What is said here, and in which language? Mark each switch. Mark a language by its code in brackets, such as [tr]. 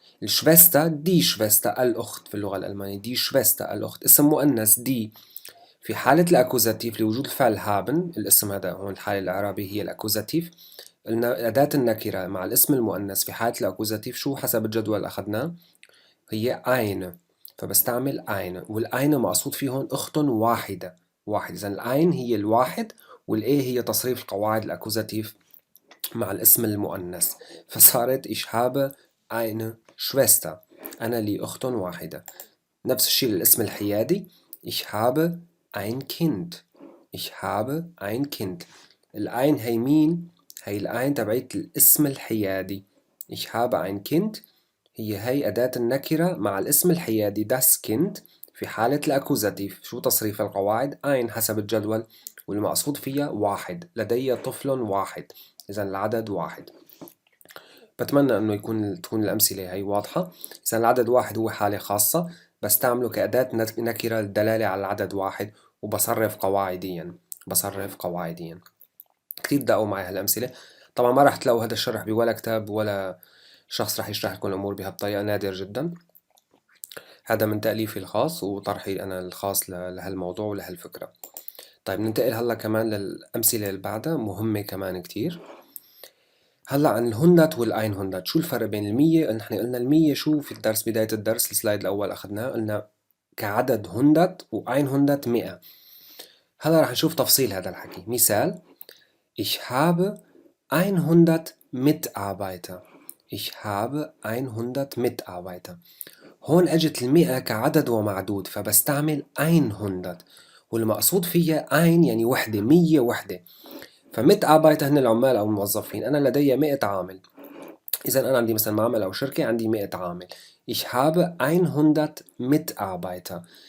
[ar] الشفستا دي شفستا الأخت في اللغة الألمانية، دي شفستا الأخت اسم مؤنث، دي في حالة الأكوزاتيف لوجود الفعل هابن، الاسم هذا هون الحالة العربية هي الأكوزاتيف، أداة النكرة مع الاسم المؤنث في حالة الأكوزاتيف شو حسب الجدول اللي أخذناه؟ هي أين، فبستعمل أين، والأين مقصود فيه هون أخت واحدة، واحد. إذا الأين هي الواحد، والإيه هي تصريف القواعد الأكوزاتيف مع الاسم المؤنث، فصارت [de] ich habe eine Schwester، [ar] أنا لي أخت واحدة. نفس الشيء للاسم الحيادي: [de] ich habe ein Kind، ich habe ein Kind. [ar] الأين هي مين؟ هي الأين تبعت الاسم الحيادي. [de] ich habe ein Kind [ar] هي هي أداة النكرة مع الاسم الحيادي das Kind في حالة الأكوزاتيف. شو تصريف القواعد؟ أين حسب الجدول، والمقصود فيها واحد، لدي طفل واحد، إذا العدد واحد. بتمنى إنه يكون تكون الأمثلة هي واضحة. إذا العدد واحد هو حالة خاصة بستعمله كأداة نكرة للدلالة على العدد واحد، وبصرف قواعديا، بصرف قواعديا. كتير دقوا معي هالأمثلة، طبعا ما راح تلاقوا هذا الشرح بولا كتاب ولا شخص راح يشرح لكم الأمور بهالطريقة، نادر جدا. هذا من تأليفي الخاص وطرحي أنا الخاص لهالموضوع ولهالفكرة. طيب ننتقل هلا كمان للأمثلة اللي بعدها، مهمة كمان كتير. هلا عن الهندات والأين هندات، شو الفرق بين المية؟ نحن قلنا المية شو في الدرس، بداية الدرس السلايد الأول أخذناه، قلنا كعدد هندات، وأين هندات مئة. هلا رح نشوف تفصيل هذا الحكي. مثال: [de] Ich habe 100 Mitarbeiter، Ich habe 100 Mitarbeiter. [ar] هون أجت المئة كعدد ومعدود، فبستعمل أين هندات، والمقصود فيها أين يعني وحدة، مية وحدة. فمت أبايت هن العمال أو الموظفين، أنا لدي 100 عامل. إذا أنا عندي مثلا معمل أو شركة عندي 100 عامل. [de] Ich habe 100 Mitarbeiter.